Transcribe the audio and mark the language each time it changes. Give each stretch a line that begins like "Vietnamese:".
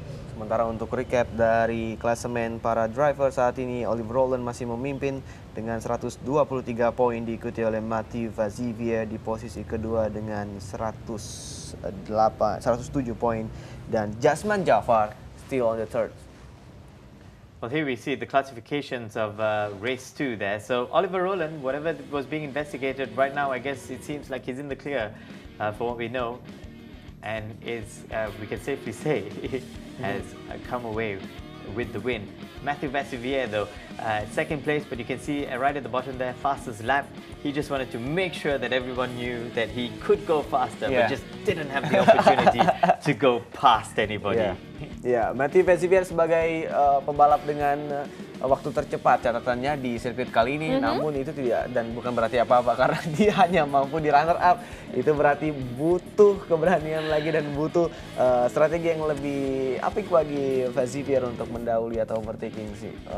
Indonesian: Sementara untuk recap dari klasemen para driver saat ini, Oliver Rowland masih memimpin dengan 123 poin, diikuti oleh Mathieu Vazivier di posisi kedua dengan 107 poin, dan Jasman Jafar
English: still on the third. Well, here we see the classifications of race 2 there. So Oliver Rowland, whatever was being investigated right now, I guess it seems like he's in the clear for what we know, and is, we can safely say, has come away with the win. Mathieu Vazivier, though, second place, but you can see right at the bottom there, fastest lap. He just wanted to make sure that everyone knew that he could go faster, but just didn't have the opportunity to go past anybody.
Indonesian: Mathieu Vazivier sebagai pembalap dengan waktu tercepat catatannya di sirkuit kali ini, namun itu tidak, dan bukan berarti apa-apa karena dia hanya mampu di runner up. Itu berarti butuh keberanian lagi dan butuh strategi yang lebih apik bagi Vazivier untuk mendahului atau overtaking sih.